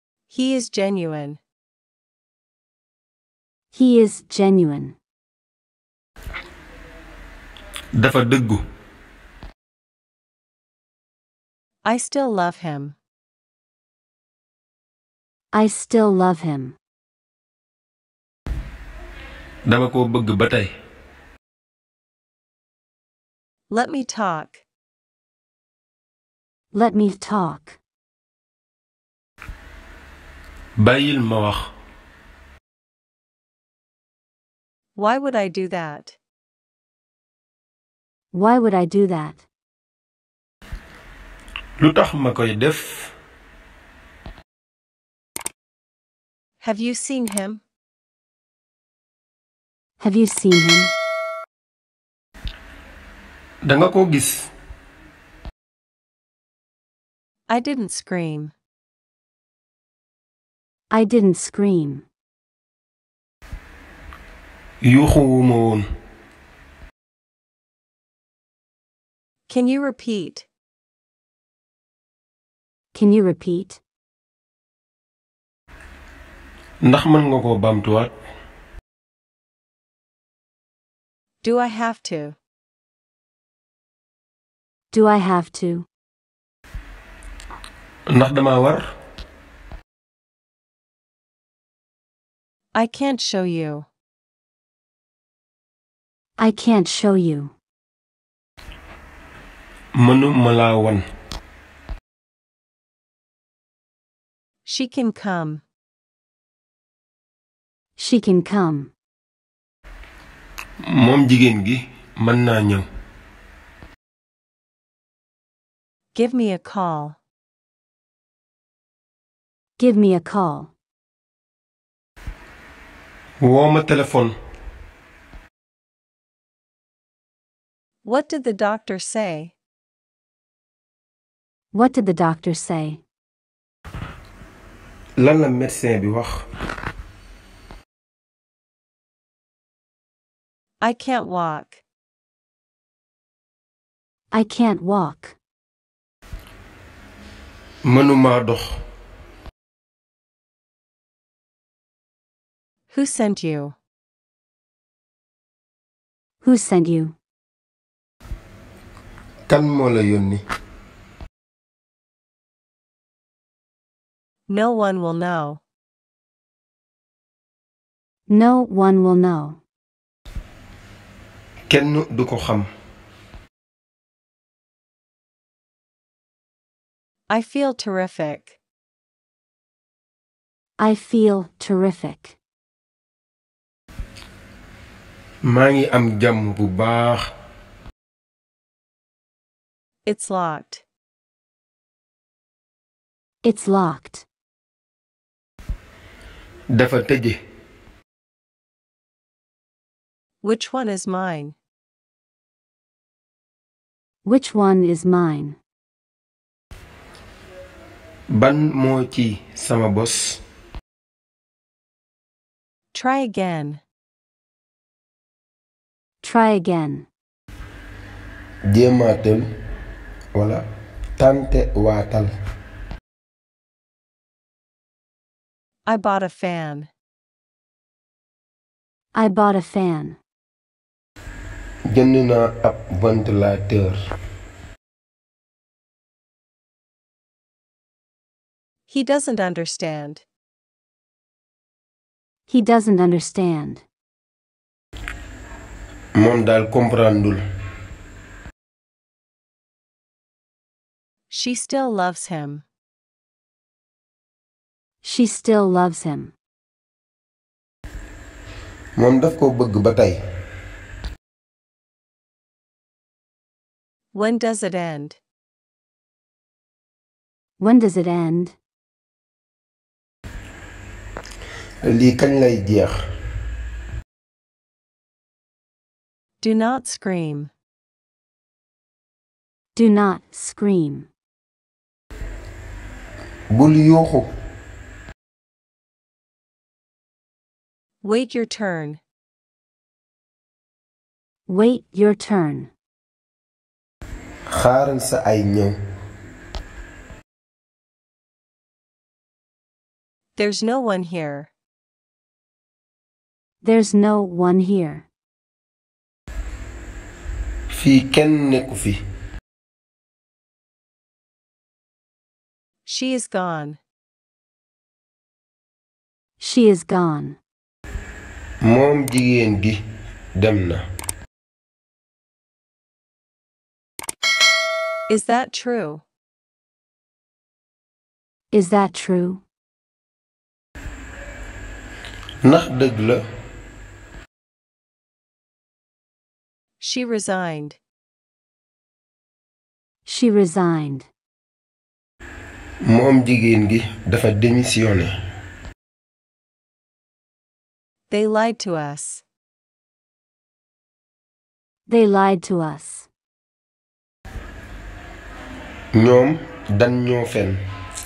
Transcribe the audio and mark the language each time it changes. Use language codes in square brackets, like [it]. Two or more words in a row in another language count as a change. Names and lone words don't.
[en] He is genuine. He is genuine. [wo] dafa dëggu. [en] I still love him. I still love him. [wo] dama ko bëgg ba tey. [en] Let me talk. Let me talk. [wo] bàyyil ma wax. [en] Why would I do that? Why would I do that? [wo] lu tax ma koy def. [en] Have you seen him? Have you seen him? [wo] danga ko gis. [en] I didn't scream. I didn't scream. [wo] yuuxuwuma woon. [en] Can you repeat? Can you repeat? [wo] ndax mën nga ko baamtuwaat. [en] Do I have to? Do I have to? [wo] ndax dama war. [en] I can't show you. I can't show you. [wo] mënuma laa wan. [en] She can come. She can come. [wo] moom jigéen gi mën naa ñëw. [en] Give me a call. Give me a call. [wo] woo ma téléphone. [en] What did the doctor say? What did the doctor say? [wo] lan la médecin bi wax. [en] I can't walk. I can't walk. [wo] mënuma dox. [en] Who sent you? Who sent you? [wo] kan moo la yónni. [en] No one will know. No one will know. [wo] kenn du ko xam. [en] I feel terrific. I feel terrific. [wo] maa ngi am jàmm bu baax. [en] It's locked. It's locked. [wo] dafa tëje. [en] Which one is mine? Which one is mine? [wo] ban moo ci sama bos. [en] Try again. Try again. [wo] jéemaatal wala tante waatal. [en] I bought a fan. I bought a fan. [wo] jënd naa ab ventilateur. [en] He doesn't understand. He doesn't understand. [wo] moom daal comprendul. [en] She still loves him. She still loves him. [wo] moom daf ko bëgg ba tey. [en] When does it end? When does it end? [wo] lii kañ lay jeex. [en] Do not scream. Do not scream. [wo] bul yuuxu. [en] Wait your turn. Wait your turn. [wo] xaaral sa ay ñëw. [en] There's no one here. There's no one here. [wo] fii kenn nekku fi. [en] She is gone. She is gone. [wo] moom jigéen gi dem na. [en] Is that true? Is that true? [wo] ndax dëgg la. [en] She resigned. She resigned. [wo] moom jigéen gi dafa démissionné. [en] They lied to us. They lied to us. [wo] ñoom dañ ñoo fen.